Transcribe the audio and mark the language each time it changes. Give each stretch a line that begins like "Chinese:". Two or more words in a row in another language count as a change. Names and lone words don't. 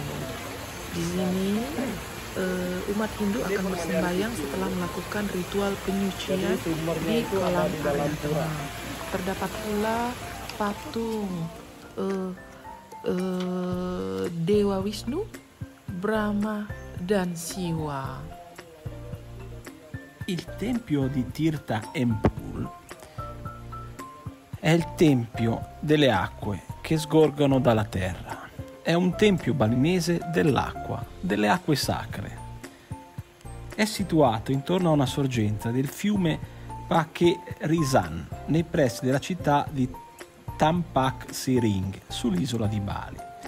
Indonesian: Di sini umat Hindu akan bersembahyang setelah melakukan ritual penyucian di kolam area tengah. Terdapat pula patung Dewa Wisnu, Brahma, dan Siwa.
Italian: Il tempio di Tirta Empul è il tempio delle acque che sgorgano dalla terra. È un tempio balinese dell'acqua, delle acque sacre. È situato intorno a una sorgente del fiume Pake Risan, nei pressi della città di Tampak Siring, sull'isola di Bali.